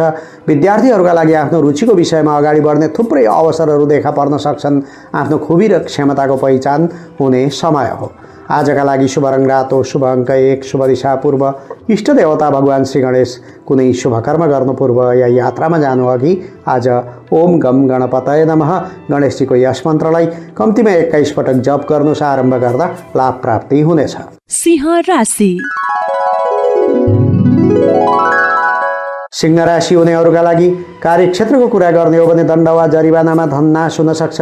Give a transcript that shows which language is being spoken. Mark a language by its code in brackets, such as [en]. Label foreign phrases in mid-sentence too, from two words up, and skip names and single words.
[ne] विद्यार्थीहरूका लागि आफ्नो रुचिको विषयमा अगाडि बढ्ने थुप्रै अवसरहरू देखा पर्न सक्छन्। आफ्नो खुबी र क्षमताको पहिचान हुने समय हो। आजका लागि शुभ रङ रातो, शुभ अङ्क 1, शुभ दिशा पूर्व। इष्ट देवता भगवान श्री गणेश। कुनै शुभकर्म गर्नु पूर्व या यात्रामा जानुअघि आज [sa] ओम गम गणपतये नमः [ne] गणेशजीको यस मन्त्रलाई कम्तीमा 21 पटक जप गर्नुस्। आरम्भ गर्दा लाभ प्राप्ति हुनेछ। सिंह राशि। सिंह राशि हुनेहरूका लागि कार्यक्षेत्रको कुरा गर्ने हो भने दण्ड वा जरिवानामा धननाश हुन सक्छ।